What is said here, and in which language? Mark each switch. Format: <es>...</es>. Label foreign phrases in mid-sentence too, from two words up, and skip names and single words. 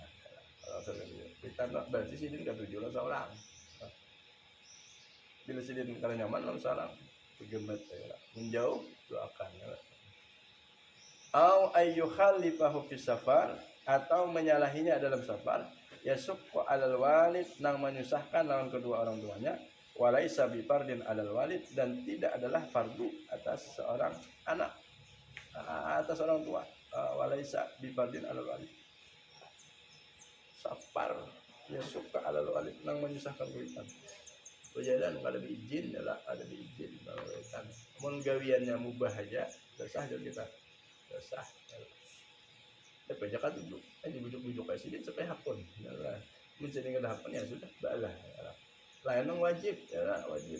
<bjn>Kalau kuitan berarti sidin katujuh lawan seorang. Bila sidin kada nyaman lawan seorang, gemet ya, menjauh doakan ya.</bjn> <ar>أو يخالفه في سفر,</ar> <bjn>atau menyalahinya dalam safar,</bjn> <ar>يشق على الوالد,</ar> <bjn>nang menyusahkan lawan kedua orang tuanya,</bjn> <ar>وليس بفرض على الوالد,</ar> <bjn>dan tidak adalah fardu atas seorang anak, atas orang tua,</bjn> <ar>وليس بفرض على الوالد. سفر يشق على الوالد,</ar> <bjn>nang menyusahkan kuitan. Berjalan kada diizin, ada diizin kuitan. Mun gawiannya mubah aja, sah kita. Sah. Tapi jangan duduk, dibujuk-bujuk kayak sini sampai hapun. Yalah, mencari kada hapun ya sudah, balah. Lain nang wajib, ya wajib.</bjn>